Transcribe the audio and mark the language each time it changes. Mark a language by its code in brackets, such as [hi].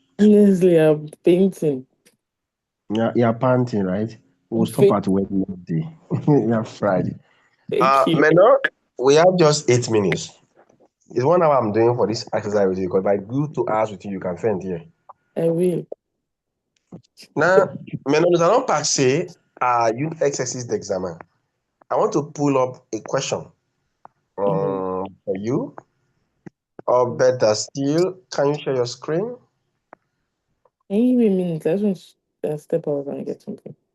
[en] Honestly, I'm painting. You're panting, right? We'll stop at Wednesday. You're Friday. Thank you. Maintenant, we have just 8 minutes. It's 1 hour I'm doing for this exercise with you because if I do 2 hours with you, you can faint here. I will. [fr] Maintenant, nous allons passer à une exercice d'examen. [en] I want to pull up a question for you. Or better still, can you share your screen? Can you give me a minute? I just want to step out and get something.